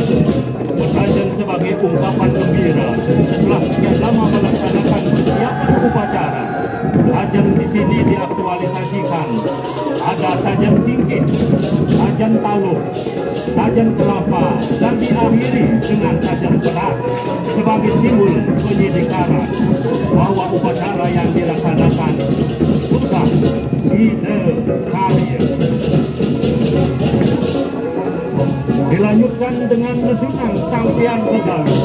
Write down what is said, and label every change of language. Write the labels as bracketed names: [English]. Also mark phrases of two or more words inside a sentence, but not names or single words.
[Indonesian] Petajan sebagai ungkapan gembira setelah sekian lama melaksanakan persiapan upacara. Tajan di sini diaktualisasikan. Ada tajan tingkit, tajan taluh, tajan kelapa, dan diakhiri dengan tajan beras sebagai simbol penyidikaran bahwa upacara yang dilaksanakan sudah sidekarya. Dilanjutkan dengan nedungan Sanghyang Gegaluh.